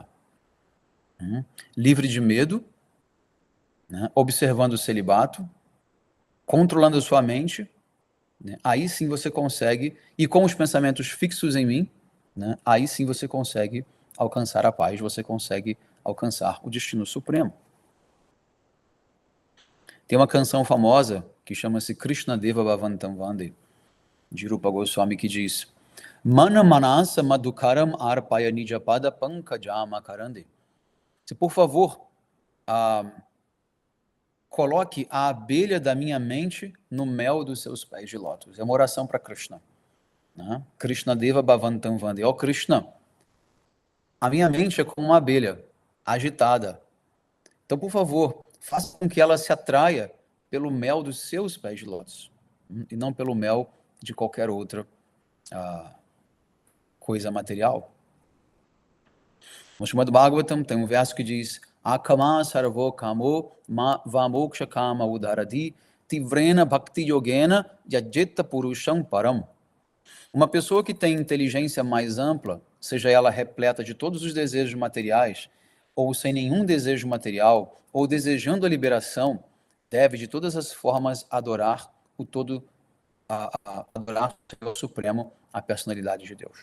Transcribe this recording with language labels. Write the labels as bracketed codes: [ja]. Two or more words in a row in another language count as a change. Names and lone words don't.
[pt] Livre de medo, né, observando o celibato, controlando a sua mente, né, aí sim você consegue, e com os pensamentos fixos em mim, né, aí sim você consegue alcançar a paz, você consegue alcançar o destino supremo. Tem uma canção famosa que chama-se Krishna Deva Bhavantam Vande, de Rupa Goswami, que diz: [sa] Mana manasa madhukaram arpaya nijapada pankajama karande. [pt] Se, por favor, coloque a abelha da minha mente no mel dos seus pés de lótus. É uma oração para Krishna. Né? Krishna Deva Bhavantam Vande. Ó Krishna, a minha mente é como uma abelha, agitada. Então, por favor, faça com que ela se atraia pelo mel dos seus pés de lótus, e não pelo mel de qualquer outra coisa material. No Srimad Bhagavatam tem um verso que diz: [sa] Akama sarvo kamo vamoksha kama udaradi tivrena bhakti yogena yajeta purusham param. [pt] Uma pessoa que tem inteligência mais ampla, seja ela repleta de todos os desejos materiais, ou sem nenhum desejo material, ou desejando a liberação, deve de todas as formas adorar o todo, adorar o Supremo, a personalidade de Deus.